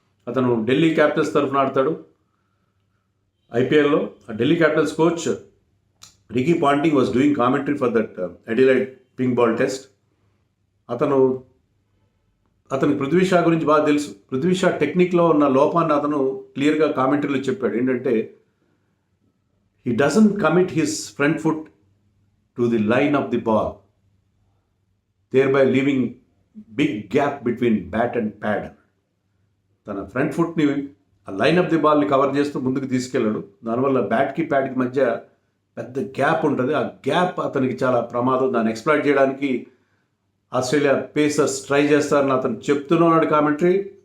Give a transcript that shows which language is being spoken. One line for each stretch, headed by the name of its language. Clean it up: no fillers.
Telugu: అతను ఢిల్లీ క్యాపిటల్స్ తరఫున ఆడతాడు ఐపీఎల్లో.
English: ఆ Delhi Capitals coach Ricky Ponting was doing commentary for that Adelaide pink ball Test.
Telugu: అతనికి పృథ్వీ షా గురించి బాగా తెలుసు. పృథ్వీ షా టెక్నిక్లో ఉన్న లోపాన్ని అతను క్లియర్గా కామెంటరీలో చెప్పాడు. ఏంటంటే
English: he doesn't commit his front foot to the line of the ball, thereby leaving big gap between bat and pad.
Telugu: తన ఫ్రంట్ ఫుట్ని ఆ లైన్ ఆఫ్ ది బాల్ని కవర్ చేస్తూ ముందుకు తీసుకెళ్ళాడు. దానివల్ల బ్యాట్కి ప్యాడ్కి మధ్య పెద్ద గ్యాప్ ఉంటుంది. ఆ గ్యాప్ అతనికి చాలా ప్రమాదం. దాన్ని ఎక్స్ప్లాయిట్ చేయడానికి ఆస్ట్రేలియా పేసర్స్ ట్రై చేస్తారని అతను చెప్తున్నాడు కామెంటరీ.